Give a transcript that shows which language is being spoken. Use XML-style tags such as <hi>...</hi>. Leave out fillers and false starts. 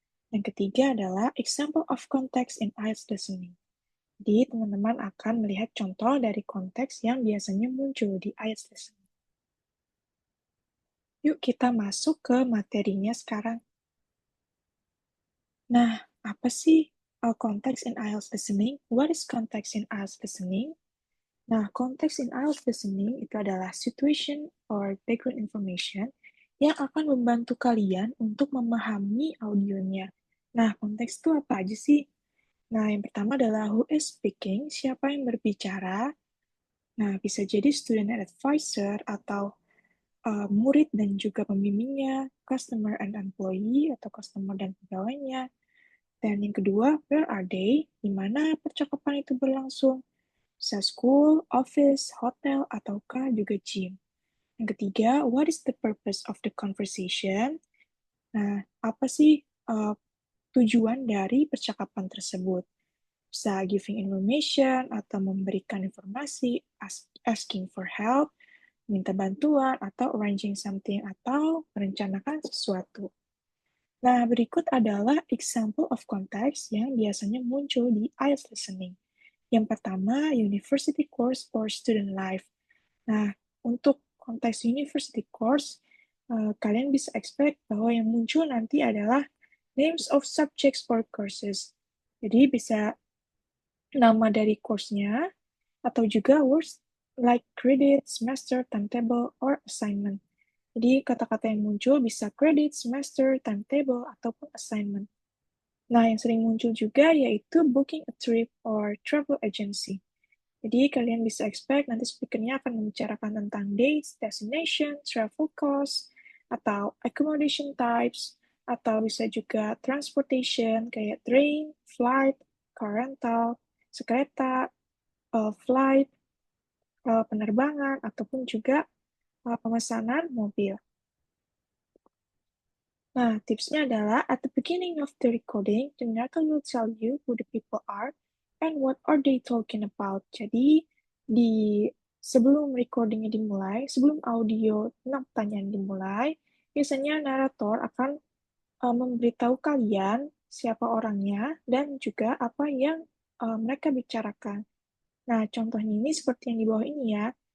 <id>Yang ketiga adalah</id> <en>example of context in IELTS listening.</en> <id>Jadi, teman-teman akan melihat contoh dari konteks yang biasanya muncul di IELTS listening. Yuk kita masuk ke materinya sekarang. Nah, apa sih konteks</id> <en>in IELTS listening? What is context in IELTS listening?</en> <id>Nah, konteks</id> <en>in IELTS listening</en> <id>itu adalah</id> <en>situation or background information</en> <id>yang akan membantu kalian untuk memahami audionya. Nah, konteks itu apa aja sih? Nah, yang pertama adalah</id> <en>who is speaking,</en> <id>siapa yang berbicara. Nah, bisa jadi student advisor atau murid dan juga pembimbingnya,</id> <en>customer and employee</en> <id>atau customer dan pegawainya. Dan yang kedua,</id> <en>where are they?</en> <id>Di mana percakapan itu berlangsung? Bisa school, office, hotel, ataukah juga gym. Yang ketiga,</id> <en>what is the purpose of the conversation?</en> <id>Nah, apa sih tujuan dari percakapan tersebut? Bisa</id> <en>giving information</en> <id>atau memberikan informasi,</id> <en>asking for help,</en> <id>minta bantuan, atau</id> <en>arranging something,</en> <id>atau merencanakan sesuatu. Nah, berikut adalah</id> <en>example of context</en> <id>yang biasanya muncul di IELTS listening. Yang pertama,</id> <en>university course or student life.</en> <id>Nah, untuk konteks university course, kalian bisa expect bahwa yang muncul nanti adalah</id> <en>names of subjects or courses.</en> <id>Jadi bisa nama dari course-nya, atau juga</id> <en>words like credit, semester, timetable, or assignment.</en> <id>Jadi kata-kata yang muncul bisa credit, semester, timetable, ataupun assignment. Nah, yang sering muncul juga yaitu</id> <en>booking a trip or travel agency.</en> <id>Jadi kalian bisa expect nanti speaker-nya akan membicarakan tentang dates, destination,</id> <en>travel cost,</en> <id>atau</id> <en>accommodation types,</en> <id>atau bisa juga transportation kayak</id> <en>train, flight, car rental,</en> <id>sekereta, flight, penerbangan, ataupun juga pemesanan mobil. Nah, tipsnya adalah</id> <en>at the beginning of the recording, the narrator will tell you who the people are and what are they talking about.</en> <id>Jadi, di sebelum recordingnya dimulai, sebelum audio tentang pertanyaan dimulai, biasanya narator akan memberitahu kalian siapa orangnya dan juga apa yang mereka bicarakan. Nah, contohnya ini seperti yang di bawah ini ya.</id>